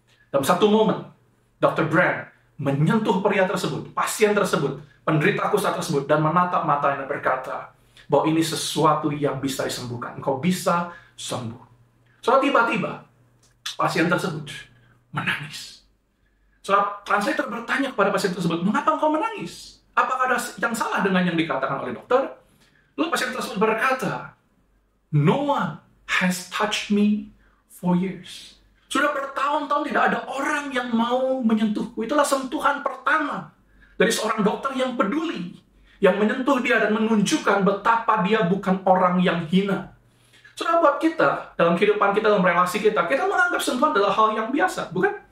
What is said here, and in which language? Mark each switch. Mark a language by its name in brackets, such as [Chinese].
[Indonesian] Dalam satu momen, Dr. Brand menyentuh pria tersebut, pasien tersebut, penderita kusta tersebut, dan menatap matanya dan berkata bahwa ini sesuatu yang bisa disembuhkan. Engkau bisa sembuh. So, tiba-tiba pasien tersebut menangis. So, translator bertanya kepada pasien tersebut, mengapa engkau menangis? Apakah ada yang salah dengan yang dikatakan oleh dokter? Lalu pasien tersebut berkata, [English] no one has touched me for years. [Indonesian] Sudah bertahun-tahun tidak ada orang yang mau menyentuhku. Itulah sentuhan pertama dari seorang dokter yang peduli, yang menyentuh dia dan menunjukkan betapa dia bukan orang yang hina. Sudah buat kita, dalam kehidupan kita, dalam relasi kita menganggap sentuhan adalah hal yang biasa, bukan?